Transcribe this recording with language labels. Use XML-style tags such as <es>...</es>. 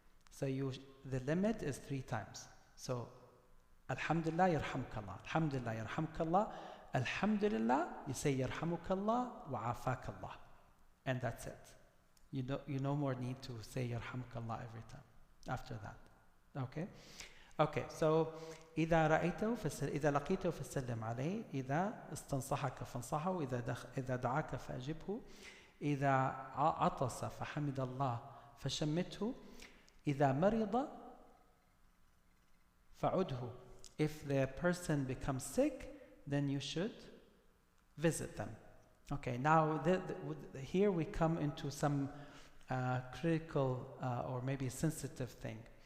<en>So the limit is 3 times. So Alhamdulillah, Yarhamkallah. Alhamdulillah, Yarhamkallah. Alhamdulillah, you say Yarhamukallah wa afakallah. And that's it. You no more need to say Yarhamkallah every time after that. Okay? Okay, so</en> <ar>إذا لقيته فسلم عليه، إذا استنصحك فانصحه، إذا دعاك فأجبه، إذا عطس فحمد الله فشمته، إذا مرض فعده.</ar> <en>If the person becomes sick, then you should visit them. Okay, now here we come into some critical or maybe sensitive thing.</en>